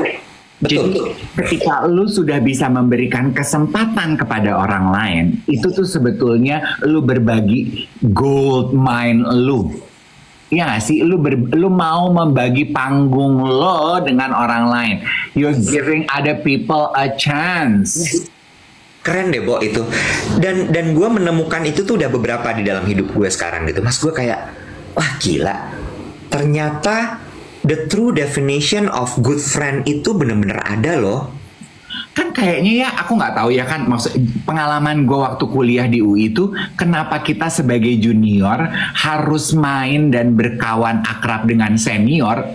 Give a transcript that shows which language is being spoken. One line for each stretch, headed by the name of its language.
Indonesian: betul. Jadi ketika lu sudah bisa memberikan kesempatan kepada orang lain, itu tuh sebetulnya lu berbagi gold mine lu. Iya gak sih? Lu mau membagi panggung lo dengan orang lain.
English: You're giving other people a chance.
Indonesian: Keren deh, Bo, itu. Dan gue menemukan itu tuh udah beberapa di dalam hidup gue sekarang gitu. Mas, gue kayak, wah gila. Ternyata
English: the true definition of good friend
Indonesian: itu bener-bener ada loh. Kan kayaknya ya, aku nggak tahu ya kan, maksud pengalaman gue waktu kuliah di UI itu, kenapa kita sebagai junior harus main dan berkawan akrab dengan senior?